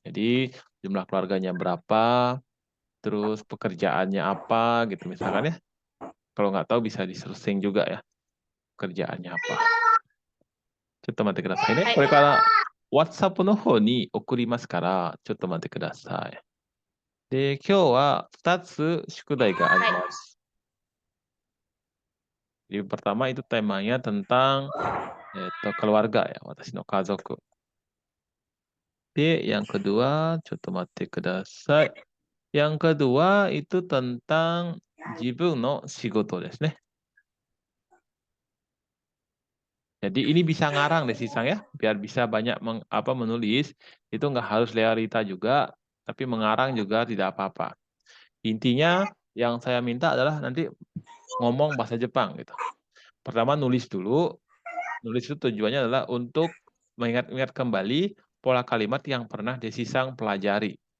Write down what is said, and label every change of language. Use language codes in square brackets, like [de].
[id] Jadi, jumlah keluarganya berapa, terus pekerjaannya apa gitu misalkan ya. Kalau nggak tahu bisa di-searching juga ya, pekerjaannya apa. [ja] ちょっと待ってくださいね。はい、これから WhatsApp の方に送りますから、ちょっと待ってください。で、今日は2つ宿題があります。 [id] Jadi pertama itu temanya tentang keluarga ya, watashi no kazoku. De, yang kedua, [ja] ちょっと待ってください。 [id] Yang kedua itu tentang [ja] 自分の仕事ですね。 [id] Jadi ini bisa ngarang deh Sisang ya, biar bisa banyak menulis. Itu nggak harus realita juga, tapi mengarang juga tidak apa-apa. Intinya yang saya minta adalah nanti ngomong bahasa Jepang gitu. Pertama nulis dulu, nulis itu tujuannya adalah untuk mengingat-ingat kembali pola kalimat yang pernah Desisang pelajari.